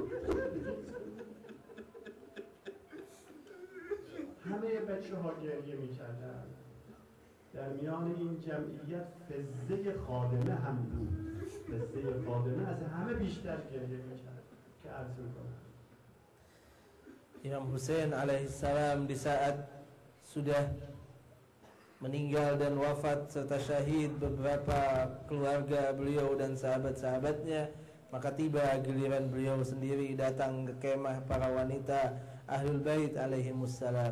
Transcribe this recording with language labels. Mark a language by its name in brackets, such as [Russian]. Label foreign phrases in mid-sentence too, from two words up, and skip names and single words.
[Persian] همه بچه‌ها گریه می‌کردند. در میان این جمعیت فزه خادمه هم بود. فزه خادمه از همه بیشتر گریه می‌کرد که عرض می‌کنم. [Indonesian] Imam Husain alaihissalam di saat sudah meninggal dan wafat serta syahid beberapa keluarga beliau dan sahabat-sahabatnya, maka tiba giliran beliau sendiri datang ke kemah para wanita Ahlul Bait alaihimussalam.